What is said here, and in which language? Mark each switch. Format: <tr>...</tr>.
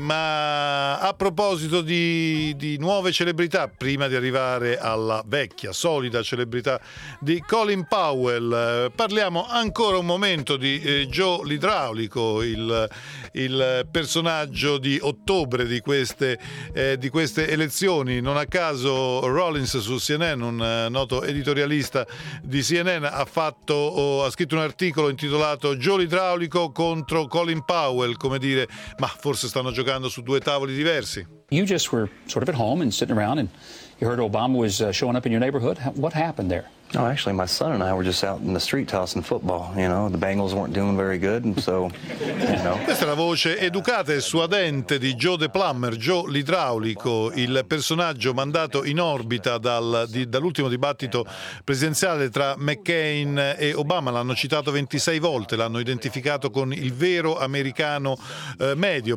<it>Ma a proposito di nuove celebrità, prima di arrivare alla vecchia, solida celebrità di Colin Powell, parliamo ancora un momento di Joe l'idraulico, il personaggio di ottobre di queste elezioni. Non a caso Rollins su CNN, un noto editorialista di CNN, ha scritto un articolo intitolato Joe l'idraulico contro Colin Powell, come dire, ma forse stanno giocando su due tavoli diversi.</it> <en>You just were sort of at home and sitting around and you heard Obama was showing up in your neighborhood. What happened there? No, actually, my son and I were just out in the street tossing football. You know, the Bengals weren't doing very good, and so, you know.</en> <it>Questa è la voce educata e suadente di Joe the Plumber, Joe l'idraulico, il personaggio mandato in orbita dall'ultimo dibattito presidenziale tra McCain e Obama. L'hanno citato 26 volte, l'hanno identificato con il vero americano medio.</it>